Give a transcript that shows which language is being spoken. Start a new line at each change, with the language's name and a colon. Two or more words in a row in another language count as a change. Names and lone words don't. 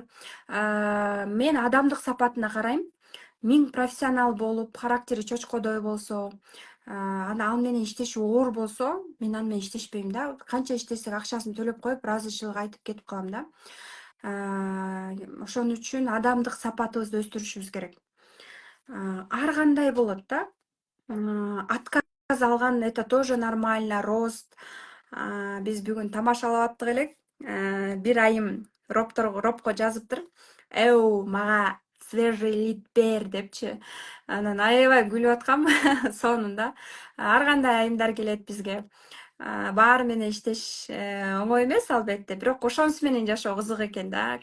Kyrgyz: Мен адамдык сапатына карайм. Миң профессионал болуп, характери чочкодой болсо, ал менен иштеши оор болсо, мен ал менен иштешпейм да. Канча иштесек акчасын төлөп коюп, ыраазычылык айтып кетип калам да. Ошон үчүн адамдык сапатыбызды өстүрүшүбүз керек. Ар кандай болот да. Отказ алган,
Russian: это тоже нормально, рост.
Kyrgyz: Биз бүгүн тамашалап аттык элек. Бир айым ропко жазыптыр. Мага
Russian: свежий лид
Kyrgyz: бер депчи. Анан аябай күлүп аткам. Сонун да. Ар кандай айымдар келет бизге. Баары менен иштеш оңой эмес албетте, бирок ошонусу менен жашоо кызык экен да.